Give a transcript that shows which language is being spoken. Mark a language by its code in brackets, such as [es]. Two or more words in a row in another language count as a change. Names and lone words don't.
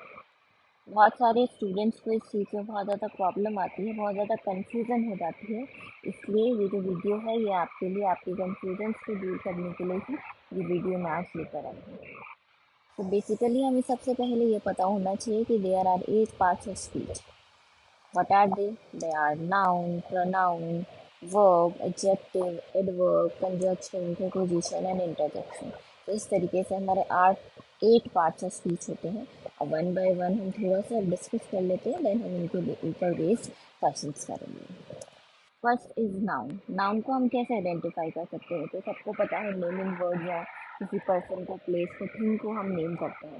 [hi] बहुत सारे स्टूडेंट्स को इस चीज़ में बहुत ज़्यादा प्रॉब्लम आती है, बहुत ज़्यादा कन्फ्यूज़न हो जाती है। इसलिए ये जो वीडियो है ये आपके लिए, आपके कन्फ्यूजन्स को दूर करने के लिए ही ये वीडियो मैं आज लेकर आई हूँ। तो बेसिकली हमें सबसे पहले ये पता होना चाहिए कि [en] there are 8 parts of speech. What are they? They are noun, pronoun, verb, adjective, adverb, conjunction, preposition and interjection. [hi] तो इस तरीके से हमारे [en] 8 parts of speech [hi] होते हैं। और [en] one by one [hi] हम थोड़ा सा डिस्कस कर लेते हैं, देन हम इनके ऊपर [en] based questions [hi] करेंगे। [en] First is noun. [hi] नाउन को हम कैसे आइडेंटिफाई कर सकते हैं? तो सबको पता है [en] naming word [hi] या किसी पर्सन को, प्लेस को, थिंग को हम नेम करते हैं।